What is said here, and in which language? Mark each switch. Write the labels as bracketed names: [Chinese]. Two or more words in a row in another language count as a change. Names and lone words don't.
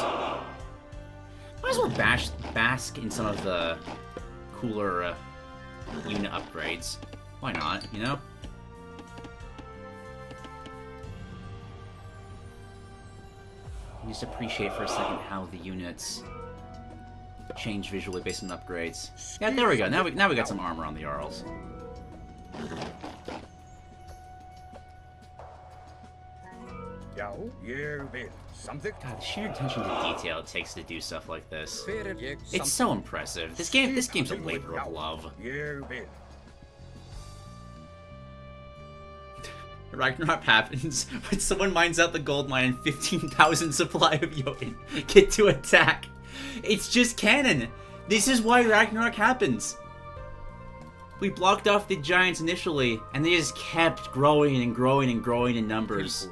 [English] Might as well bask in some of the cooler unit upgrades. Why not, you know? Just appreciate for a second how the units change visually based on upgrades. Yeah, there we go. Now we got some armor on the Jarls. [Icelandic] Já, ég vil. [English] Something. God, the sheer attention to detail it takes to do stuff like this. It's so impressive. This game's a labor of love. [Icelandic] Ég vil. [English] Ragnarok happens when someone mines out the gold mine and 15,000 supply of Jotun get to attack. It's just canon. This is why Ragnarok happens. We blocked off the giants initially, and they just kept growing and growing and growing in numbers.